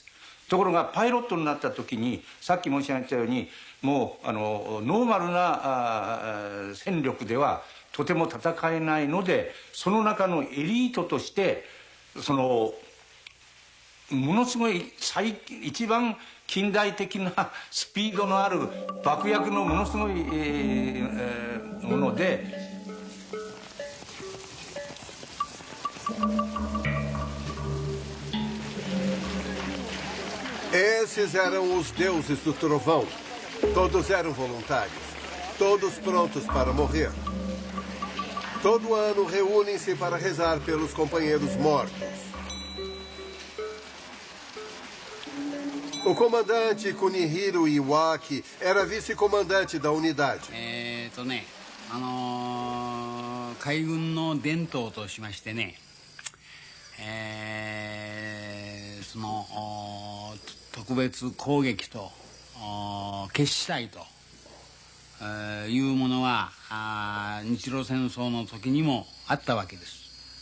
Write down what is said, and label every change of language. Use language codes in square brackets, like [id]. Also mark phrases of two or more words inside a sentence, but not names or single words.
[ja] ところがパイロットになった時にさっき申し上げたようにもうノーマルな戦力ではとても戦えないので、その中のエリートとしてものすごい一番近代的なスピードのある爆薬のものすごい、もので。 [pt] Esses eram os deuses do trovão. Todos eram voluntários. Todos prontos para morrer. Todo ano reúnem-se para rezar pelos companheiros mortos. O comandante Kunihiro Iwaki era vice-comandante da unidade. [ja] 海軍の伝統としましてね、特別攻撃と決死隊というものは日露戦争の時にもあったわけです。